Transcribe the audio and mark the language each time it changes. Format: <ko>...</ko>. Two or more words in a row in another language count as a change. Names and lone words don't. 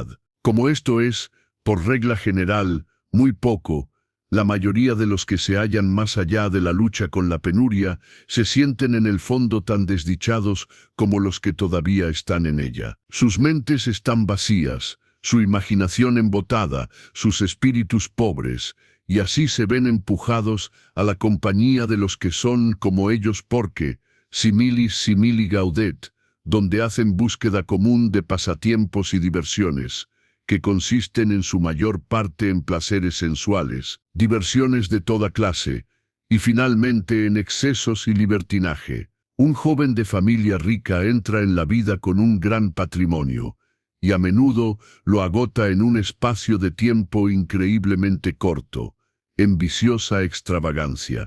<es>Como esto es, por regla general, muy poco, la mayoría de los que se hallan más allá de la lucha con la penuria se sienten en el fondo tan desdichados como los que todavía están en ella. Sus mentes están vacías, su imaginación embotada, sus espíritus pobres, y así se ven empujados a la compañía de los que son como ellos porque,</es> <la>similis simili gaudet,</la> <es>donde hacen búsqueda común de pasatiempos y diversiones, que consisten en su mayor parte en placeres sensuales, diversiones de toda clase, y finalmente en excesos y libertinaje. Un joven de familia rica entra en la vida con un gran patrimonio, y a menudo lo agota en un espacio de tiempo increíblemente corto, en viciosa extravagancia.</es>